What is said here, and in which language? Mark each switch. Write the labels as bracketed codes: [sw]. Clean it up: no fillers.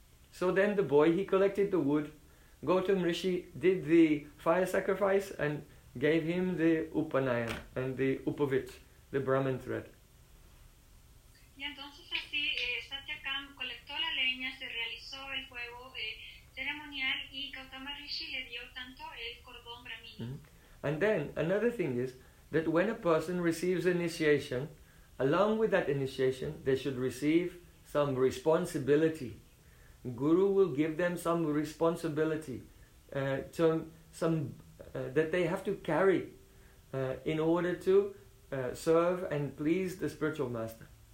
[en] So then the boy, he collected the wood, Gautama Rishi did the fire sacrifice and gave him the Upanayan and the Upavit, the Brahmin thread. [es] Y entonces así Satyakam colectó la leña, se realizó el fuego ceremonial y Gautama Rishi le dio tanto el cordón. [en] And then another thing is that when a person receives initiation, along with that initiation, they should receive some responsibility. Guru will give them some responsibility, that they have to carry in order to serve and please the spiritual master.